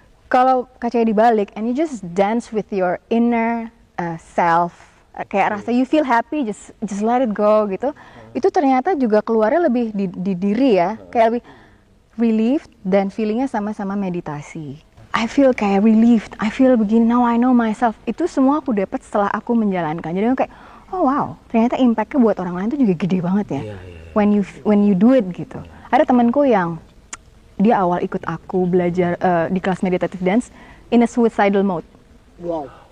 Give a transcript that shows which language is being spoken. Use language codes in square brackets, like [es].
[id] Kalau kacanya dibalik [en] and you just dance with your inner self, [id] kayak rasa [en] you feel happy, just let it go [id] gitu. Itu ternyata juga keluarnya lebih di diri ya, kayak lebih relieved dan feelingnya sama-sama meditasi. [en] I feel [id] kayak [en] relieved, I feel [id] begini, [en] now I know myself. [id] Itu semua aku dapat setelah aku menjalankan. Jadi aku kayak, oh wow, ternyata impactnya buat orang lain tuh juga gede banget ya. [en] When you do it [id] gitu. Ada temanku yang dia awal ikut aku belajar di kelas [en] meditative dance in a suicidal mode. Wow.